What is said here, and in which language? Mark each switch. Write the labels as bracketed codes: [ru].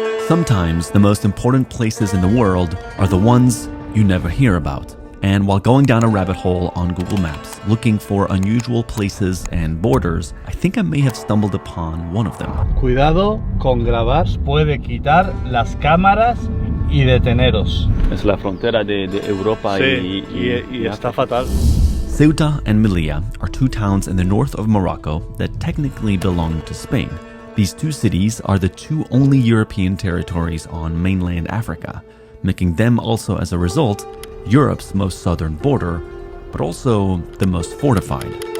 [en] Sometimes the most important places in the world are the ones you never hear about. And while going down a rabbit hole on Google Maps, looking for unusual places and borders, I think I may have stumbled upon one of them. [es] Cuidado con grabar, puede quitar las cámaras y deteneros. Es la frontera de Europa Sí, y está fatal. [en] Ceuta and Melilla are two towns in the north of Morocco that technically belong to Spain. These two cities are the two only European territories on mainland Africa, making them also, as a result, Europe's most southern border, but also the most fortified.